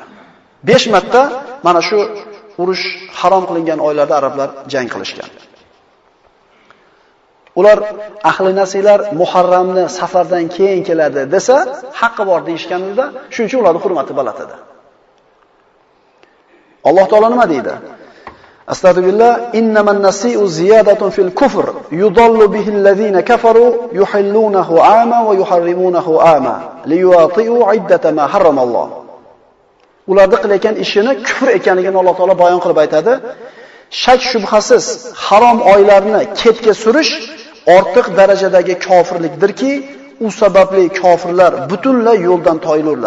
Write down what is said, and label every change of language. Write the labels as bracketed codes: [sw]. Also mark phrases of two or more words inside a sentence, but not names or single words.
[uz] 5 marta mana shu urush harom qilingan oylarda arablar jang qilishgan. Ular ahli nasiylar Muharramni safardan keyin keladi desa, haqqi bor deyishganida, shuning uchun ularning hurmati baland edi. Alloh taolo nima deydi? [ar] أستغفر الله إنما النسيء زيادة في الكفر يضل به الذين كفروا يحلونه عاما ويحرمونه عاما ليواطئوا عدة ما حرم الله. [uz] Ularda qilayotgan ishini kufr ekanligini Alloh taolo bayon qilib aytadi. Shak shubhasiz harom oylarni ketga surish ortiq darajadagi kofirlikdirki, u sababli kofirlar butunlay yo'ldan toyilurlar.